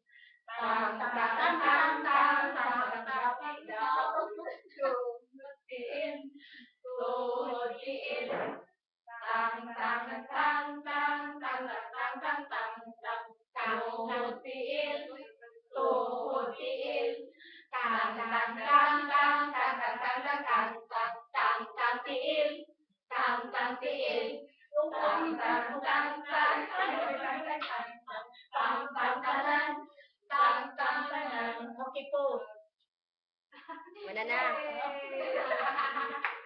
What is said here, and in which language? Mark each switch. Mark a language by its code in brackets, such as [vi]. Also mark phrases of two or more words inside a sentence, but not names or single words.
[ceb] Tang-tang-tang-tang-tang, dapi-dapi, tuhod tiil, tuhod tiil. Tang-tang-tang-tang-tang-tang-tang-tang-tang, tuhod tiil, tuhod tiil. Tang-tang-tang-tang-tang-tang-tang-tang-tang, tiil, tang-tang-tiil. Tang-tang-tang-tang-tang-tang-tang-tang-tang. [tl] Okay po. Wala na.